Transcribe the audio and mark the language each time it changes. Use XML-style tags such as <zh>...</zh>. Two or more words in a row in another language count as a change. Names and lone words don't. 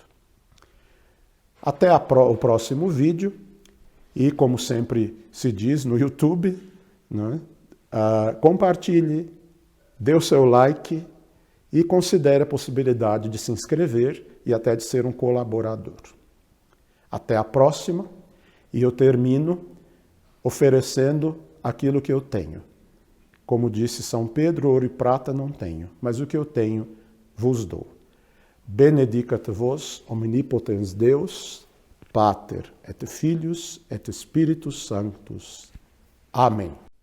<pt>Até o próximo vídeo e, como sempre se diz no YouTube, né, compartilhe, dê o seu like e considere a possibilidade de se inscrever e até de ser um colaborador. Até a próxima, e eu termino oferecendo aquilo que eu tenho. Como disse São Pedro, ouro e prata não tenho, mas o que eu tenho vos dou.</pt> <la>Benedicat vos omnipotens Deus, Pater et Filius et Spiritus Sanctus.</la> <pt>Amém.</pt>